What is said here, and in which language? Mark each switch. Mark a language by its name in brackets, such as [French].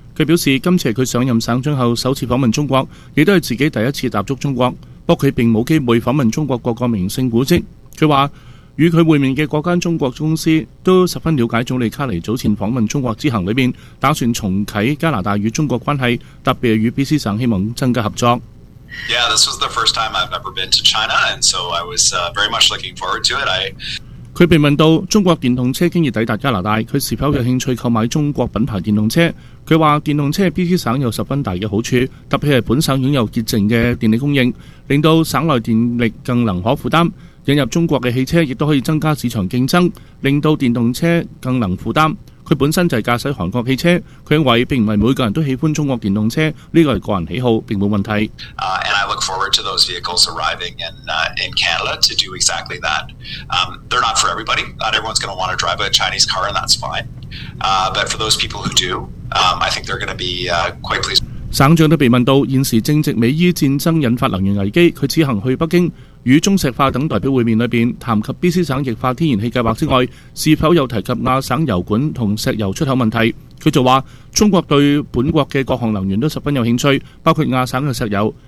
[Cantonese] 他表示，今次是他上任省长后首次访问中国，也都是自己第一次踏足中国，不过他并没有机会访问中国各个名胜古迹。他说与他会面的各家中国公司都十分了解总理卡尼早前访问中国之行里面打算重启加拿大与中国关系，特别与 BC 省希望增加合作。 [English] Yeah, this was the first time I've ever been to China, and so I was very much looking forward to it. [Cantonese] 他被问到中国电动车经已抵达加拿大，他是否有兴趣购买中国品牌电动车。他说电动车 BC 省有十分大的好处，特别是本省拥有洁净的电力供应，令到省内电力更能可负担。引入中国的汽车亦都可以增加市场竞争，令到电动车更能负担。他本身就是驾驶韩国汽车，他认为并不是每个人都喜欢中国电动车，这个是个人喜好，并没有问题。 [English] And I look forward to those vehicles arriving in Canada to do exactly that. They're not for everybody. Not everyone's going to want to drive a Chinese car, and that's fine. But for those people who do, I think they're going to be quite pleased. [Cantonese] 省长都被问到现时正值美伊战争引发能源危机，他此行去北京与中石化等代表会面里面谈及 BC 省液化天然气计划之外，是否有提及亚省油管和石油出口问题。他就说，中国对本国的各项能源都十分有兴趣，包括亚省的石油。